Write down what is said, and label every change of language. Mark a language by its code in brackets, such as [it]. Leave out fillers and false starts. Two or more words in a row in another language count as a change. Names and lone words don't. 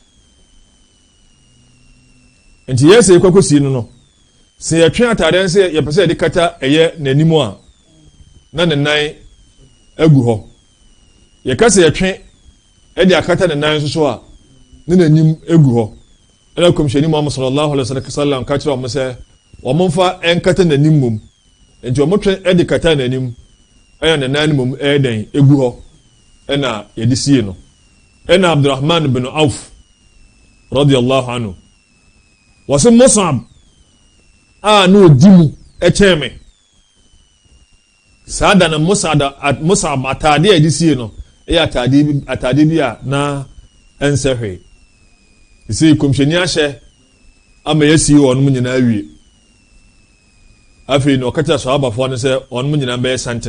[ak] nti yɛsɛ yɛkɔkɔsi no no sɛ yɛtwe atadeɛ sɛ yɛpɛ sɛ yɛde kata ɛyɛ n'anim a na ne nan agu hɔ yɛka sɛ yɛtwe ɛde akata ne nan nso so a ne n'anim agu hɔ ɛna kɔmhyɛni Muhammad [ar] صلى الله عليه وسلم [ak] ka kyerɛ wɔn sɛ wɔn mfa ɛnkata n'anim mom nti wɔn twe ɛde kata n'anim ɛna ne nan mom ɛɛdɛn agu hɔ ɛna yɛde sie no ɛna Abdurrahman bin Auf [ar] رضي الله عنه [ak] wɔsɛ Mus'ab a na odi mu ɛkyɛn me saa da na Mus'ab ataade a yɛde sie no ɛyɛ ataade bi a na ɛnsɛ hwee ɛsɛ kɔmhyɛni ahyɛ ama yɛsie wɔn mo nyinaa wie afei na ɔkata sahabafoɔ no sɛ wɔn mo nyinaa bɛyɛ